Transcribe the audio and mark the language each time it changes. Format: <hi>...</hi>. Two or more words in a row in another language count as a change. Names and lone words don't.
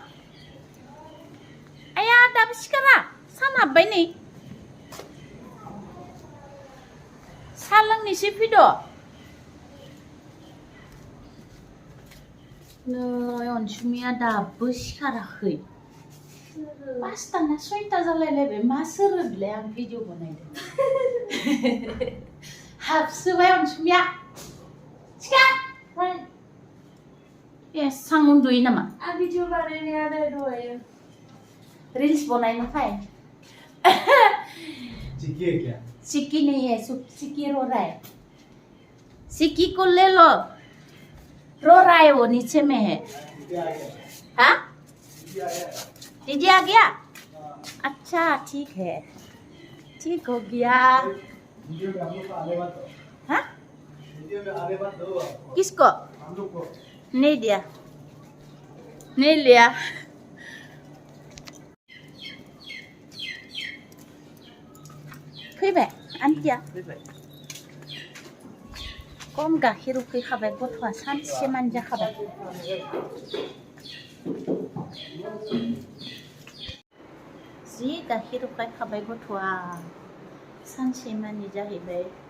<brx>आया दाबो सिखारा सान हाबबाय नै साहा लोंनोसै फैद' नै अनसुमिया दाबो सिखाराखै 5टा ना 6टा जालायलायबाय मा सोरो बिलाय आं भिडिअ बानायदों हाबसोबाय अनसुमिया सिखार एसां उन्दुयो नामा आं भिडिअ बानायनाया दहायो</brx> <hi>रील्स बनाने फाय चिकी है क्या चिकी नहीं है चिकी रो रहा है चिकी को ले लो रो रहा है वो नीचे में है हाँ दीदी आ गया अच्छा ठीक है ठीक हो गया हाँ किसको नहीं दिया नहीं लिया</hi> <brx>फैबाय आन्टिया खम गाइखेर उखैखाबाय गथ'आ सानसे मानि जाखाबाय जि गाइखेर उखैखाबाय गथ'आ सानसे मानि जाहैबाय</brx>